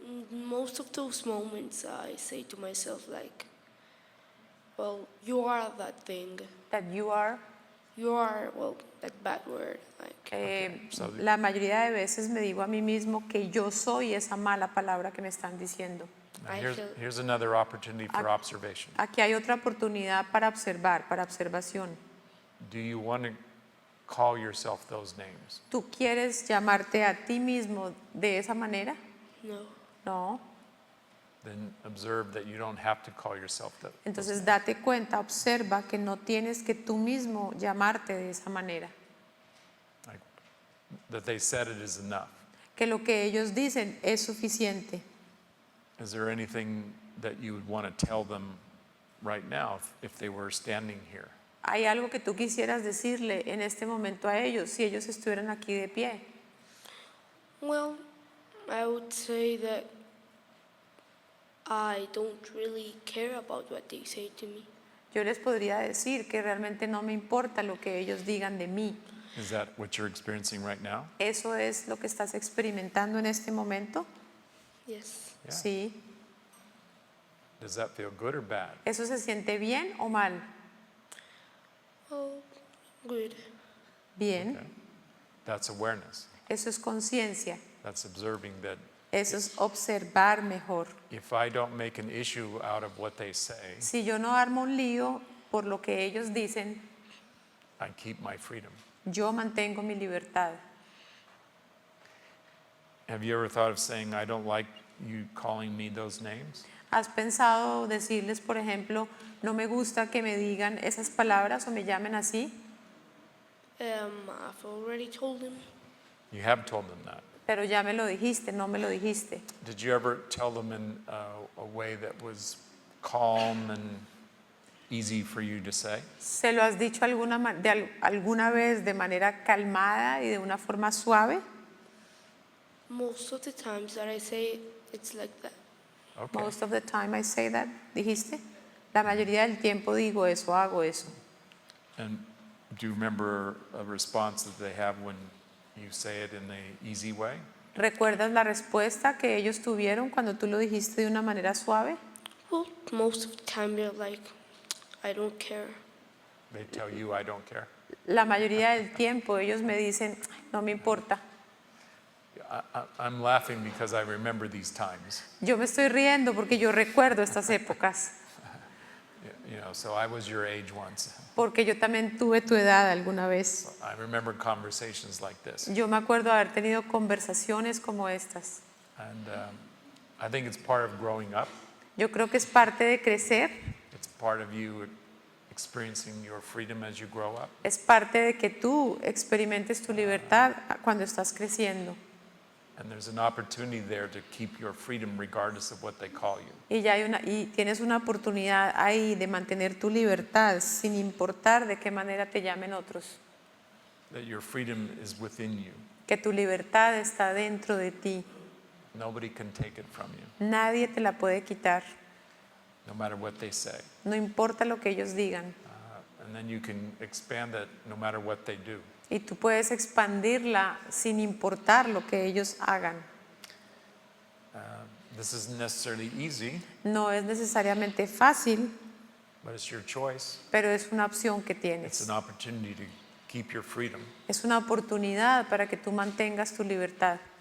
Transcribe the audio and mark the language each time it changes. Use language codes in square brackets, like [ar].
[en] Most of those moments I say to myself like, well, you are that thing. That you are. You are, well, that bad word. Like. So [es] La mayoría de veces me digo a mí mismo que yo soy esa mala palabra que me están diciendo. [en] now here's another opportunity for observation. [es] Aquí hay otra oportunidad para observar, para observación. [en] Do you want to call yourself those names? [es] ¿Tú quieres llamarte a ti mismo de esa manera? [en] No. [es] No. [en] Then observe that you don't have to call yourself that. [es] Entonces date cuenta, observa que no tienes que tú mismo llamarte de esa manera. [en] Like, that they said it is enough. [es] Que lo que ellos dicen es suficiente. [en] Is there anything that you would want to tell them right now if they were standing here? [es] ¿Hay algo que tú quisieras decirle en este momento a ellos si ellos estuvieran aquí de pie? [en] Well, I would say that I don't really care about what they say to me. [es] Yo les podría decir que realmente no me importa lo que ellos digan de mí. [en] Is that what you're experiencing right now? [es] ¿Eso es lo que estás experimentando en este momento? [en] Yes. Yeah. [es] Sí. [en] Does that feel good or bad? [es] ¿Eso se siente bien o mal? [en] Oh, good. [es] Bien. [en] Okay. That's awareness. [es] Eso es conciencia. [en] That's observing that [es] Eso es observar mejor. [en] if I don't make an issue out of what they say, [es] Si yo no armo un lío por lo que ellos dicen, [en] I keep my freedom. [es] yo mantengo mi libertad. [en] Have you ever thought of saying, I don't like you calling me those names? [es] ¿Has pensado decirles, por ejemplo, no me gusta que me digan esas palabras o me llamen así? [en] I've already told him. You have told them that. [es] Pero ya me lo dijiste, no me lo dijiste. [en] Did you ever tell them in a way that was calm and easy for you to say? [es] ¿Se lo has dicho alguna vez de manera calmada y de una forma suave? [en] Most of the times that I say it's like that. Okay. Most of the time I say that, [es] dijiste. La mayoría del tiempo digo eso, hago eso. [en] And do you remember a response that they have when you say it in an easy way? [es] ¿Recuerdas la respuesta que ellos tuvieron cuando tú lo dijiste de una manera suave? [en] Well, most of the time they're like, I don't care. They tell you, I don't care. [es] La mayoría del tiempo ellos me dicen, no me importa. [en] I'm laughing because I remember these times. [es] Yo me estoy riendo porque yo recuerdo estas épocas. [en] You know, so I was your age once. [es] Porque yo también tuve tu edad alguna vez. [en] I remember conversations like this. [es] Yo me acuerdo haber tenido conversaciones como estas. [en] And I think it's part of growing up. [es] Yo creo que es parte de crecer, [en] It's part of you experiencing your freedom as you grow up. [es] es parte de que tú experimentes tu libertad cuando estás creciendo. [en] And there's an opportunity there to keep your freedom regardless of what they call you. [es] Y tienes una oportunidad ahí de mantener tu libertad sin importar de qué manera te llamen otros. [en] That your freedom is within you. [es] Que tu libertad está dentro de ti. [en] Nobody can take it from you, [es] Nadie te la puede quitar. [en] no matter what they say. [es] No importa lo que ellos digan. [en] And then you can expand that no matter what they do. [es] Y tú puedes expandirla sin importar lo que ellos hagan. [en] This isn't necessarily easy, [es] No es necesariamente fácil, [en] but it's your choice. [es] pero es una opción que [en] It's [es] tienes. [en] an opportunity to keep your freedom. [es] Es una oportunidad para que tú mantengas tu libertad.